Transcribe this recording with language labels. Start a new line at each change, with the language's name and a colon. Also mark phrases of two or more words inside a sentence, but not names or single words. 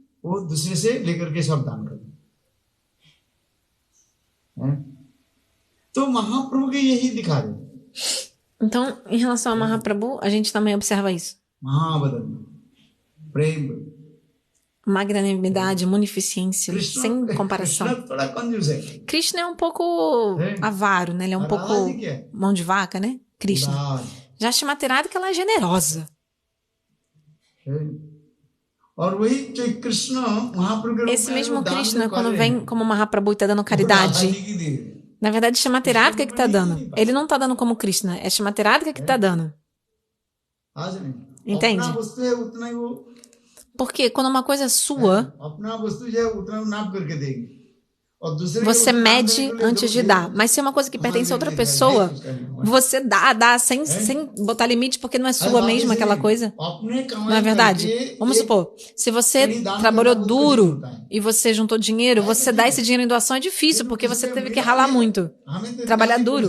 Portuguese: Então, em relação a Mahaprabhu, a gente também observa isso. Magnanimidade, munificência, sem comparação. Krishna é um pouco avaro, né? Ele é um pouco mão de vaca, né? Krishna. Já a Shrimati Radhika, ela é generosa.
Hindi: और वही जो कृष्ण महाप्रभु के रूप
Portuguese: Esse
Hindi: में
Portuguese: mesmo
Hindi: जो दान
Portuguese: Krishna,
Hindi: जो कर
Portuguese: quando
Hindi: रहे
Portuguese: vem
Hindi: हैं,
Portuguese: como Mahaprabhu e está dando
Hindi: वो राधा
Portuguese: caridade,
Hindi: जी की दे रहे हैं।
Portuguese: na verdade, Shrimati Radhika que está dando. Ele não está dando como Krishna, é Shrimati Radhika que está dando.
Hindi: आज नहीं
Portuguese: Entende?
Hindi: अपना वस्तु है उतना ही वो
Portuguese: Porque quando uma coisa é sua,
Hindi: अपना वस्तु जो है उतना नाप करके देंगे और दूसरे
Portuguese: você mede antes de dar. Mas se é uma coisa que pertence a outra pessoa, você dá sem botar limite, porque não é sua mesmo aquela coisa. Não é verdade? Vamos supor, se você trabalhou duro e você juntou dinheiro, você dar esse dinheiro em doação é difícil, porque você teve que ralar muito, trabalhar duro.